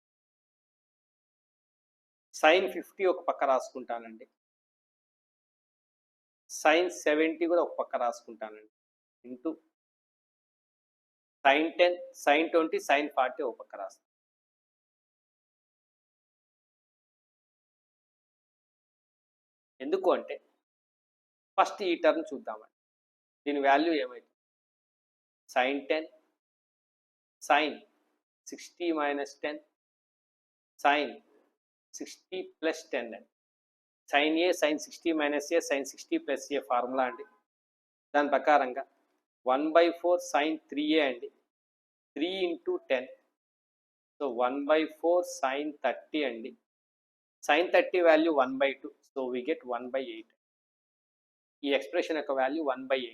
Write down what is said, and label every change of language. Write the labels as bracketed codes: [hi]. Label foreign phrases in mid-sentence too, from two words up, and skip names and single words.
[te] sin 50 ఒక పక్క రాసుకుంటానండి, sin 70 కూడా ఒక పక్క రాసుకుంటానండి, ఇంటూ sin 10 sin 20 sin 40 ఒక పక్క రాస్తాను. ఎందుకు అంటే ఫస్ట్ ఈ టర్మ్ చూద్దామండి, దీని వాల్యూ ఏమైతుంది? [en] sin 10 sin 60 minus 10 sin 60 plus 10 అండి. sin a sin 60 minus a sin 60 plus a ఫార్ములా అండి. [te] దాని ప్రకారంగా 1/4 sin 3a అండి, 3 into 10. సో 1/4 sin 30 అండి. [en] sin 30 వాల్యూ 1/2, so we get 1/8. [te] ఈ ఎక్స్ప్రెషన్ యొక్క వాల్యూ 1/8.